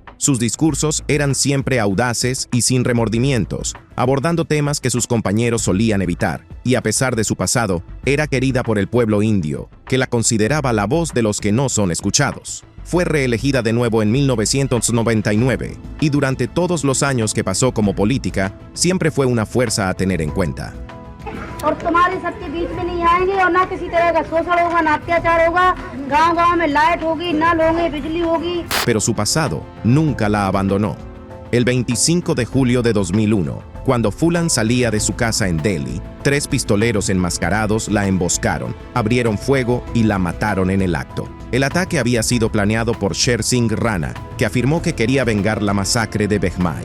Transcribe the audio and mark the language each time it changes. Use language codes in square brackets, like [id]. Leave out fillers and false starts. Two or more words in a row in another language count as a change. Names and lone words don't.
[es] Sus discursos eran siempre audaces y sin remordimientos, abordando temas que sus compañeros solían evitar, y a pesar de su pasado, era querida por el pueblo indio, que la consideraba la voz de los que no son escuchados. Fue reelegida de nuevo en 1999, y durante todos los años que pasó como política, siempre fue una fuerza a tener en cuenta. [hi] और तुम्हारे सबके बीच में नहीं आएंगे और ना किसी तरह का शोषण होगा, ना अत्याचार होगा, गांव-गांव में लाइट होगी, नल होंगे, बिजली होगी. [es] Pero su pasado nunca la abandonó. El 25 de julio de 2001, cuando Fulan salía de su casa en Delhi, 3 pistoleros enmascarados la emboscaron, abrieron fuego y la mataron en el acto. El ataque había sido planeado por Sher Singh Rana, que afirmó que quería vengar la masacre de Bhegmai.